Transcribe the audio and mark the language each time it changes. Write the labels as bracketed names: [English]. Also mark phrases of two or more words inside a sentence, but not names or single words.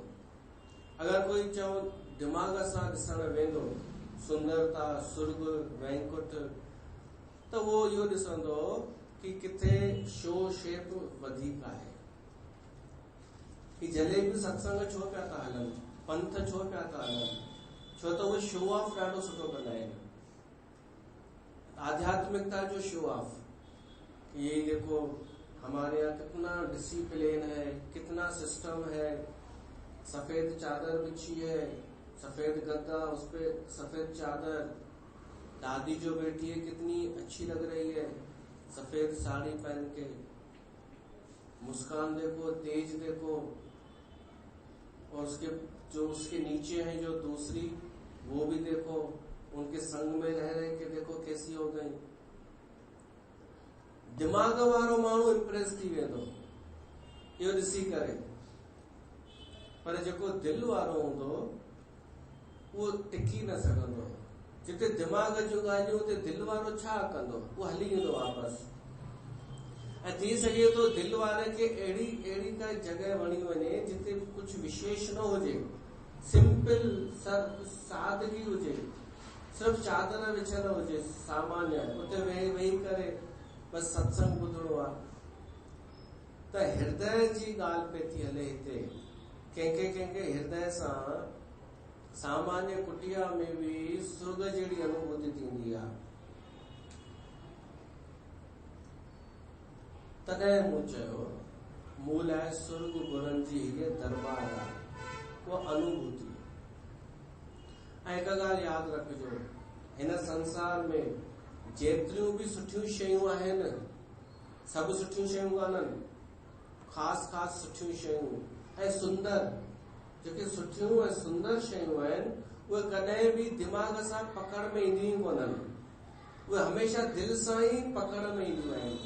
[Sindhi] अगरि कोई चओ दिमाग़ सां ॾिसण वेंदो सुंदरता, सुर्ग, वैकुंठ, त उहो इहो ॾिसंदो कि किथे शो शेप वधीक आहे। ही जलेबी सत्संग छो पिया था हलनि, पंथ छो पिया था हलनि, छो त उहे [English] show off [Sindhi] ॾाढो सुठो कंदा आहिनि। [Hindi] आध्यात्मिकता जो [English] show off, [Hindi] ये देखो हमारे यहाँ कितना डिसिप्लिन है, कितना सिस्टम है, सफेद चादर बिछी है, सफेद गद्दा, उस पे सफेद चादर, दादी जो बैठी है कितनी अच्छी लग रही है सफेद साड़ी पहन के, मुस्कान देखो, तेज देखो, और उसके नीचे हैं जो दूसरी, वो भी देखो, उनके संग में रह रहे के देखो कैसी हो गई। [Sindhi] दिमाग वारो माण्हू इम्प्रेस थी वेंदो इहो ॾिसी करे, पर जेको दिल वारो हूंदो उहो टिकी न सघंदो। जिते दिमाग जूं ॻाल्हियूं उते दिल वारो छा कंदो, उहो हली वेंदो वापसि। ऐं थी सघे थो दिल वारे खे अहिड़ी का जॻह वणी वञे जिते कुझु विशेष न हुजे, सिंपल सादगी हुजे, सिर्फ़ चादर विछल हुजे सामान्य, उते वेही करे बसि सत्संग ॿुधणो आहे। त हृदय जी ॻाल्हि पे थी हले हिते। कंहिंखे हृदय सां सामान्य कुटिया में भी सुर्ग जहिड़ी अनुभूति थींदी आहे। तॾहिं मूं चयो मूं लाइ सुर्ग गुरनि जी हीअ दरबार आहे, उहा अनुभूति। ऐं हिकु ॻाल्हि यादि रखिजो, हिन संसार में जेतिरियूं बि सुठियूं शयूं आहिनि, सभु सुठियूं शयूं कान्हनि, ख़ासि सुठियूं शयूं ऐं सुंदर, जेके सुठियूं ऐं सुंदर शयूं आहिनि उहे कॾहिं बि दिमाग़ सां पकड़ में ईंदियूं कोन्हनि, उहे हमेशह दिल सां ई पकड़ में ईंदियूं आहिनि।